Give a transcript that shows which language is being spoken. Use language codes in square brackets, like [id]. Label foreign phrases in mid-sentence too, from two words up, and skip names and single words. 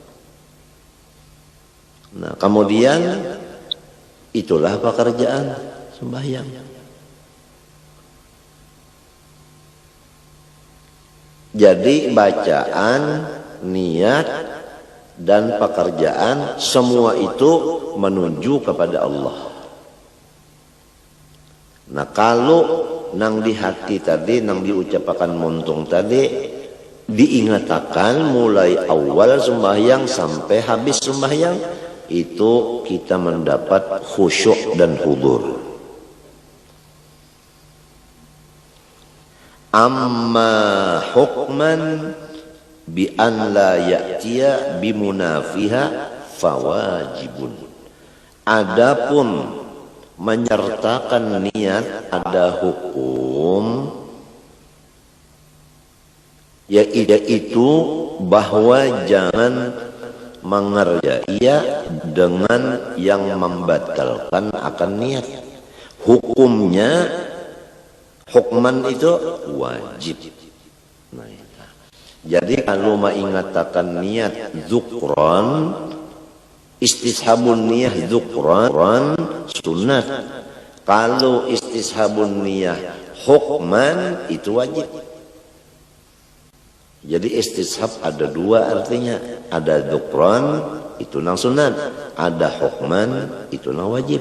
[id] Nah, kemudian itulah pekerjaan sembahyang. Jadi bacaan, niat, dan pekerjaan semua itu menuju kepada Allah. [bjn] Nah, kalau nang di hati tadi, nang diucapkan muntung tadi, diingatakan mulai awal sembahyang sampai habis sembahyang, itu kita mendapat khusyuk dan hudur. [ar] Amma hukman bi an la ya'tiya bimunafiha fawajibun. [id] Adapun menyertakan niat ada hukum, yaitu bahwa jangan mengerjai dengan yang membatalkan akan niat. Hukumnya, hukman itu wajib. Nah, jadi kalau mengatakan niat dzukran, [ar] istishabun niyah dzukran [id] sunat. Kalau [ar] istishabun niyah hukman [id] itu wajib. Jadi istishab ada dua artinya. [bjn] Ada dzukran itu nang sunat, ada hukman itu nang wajib.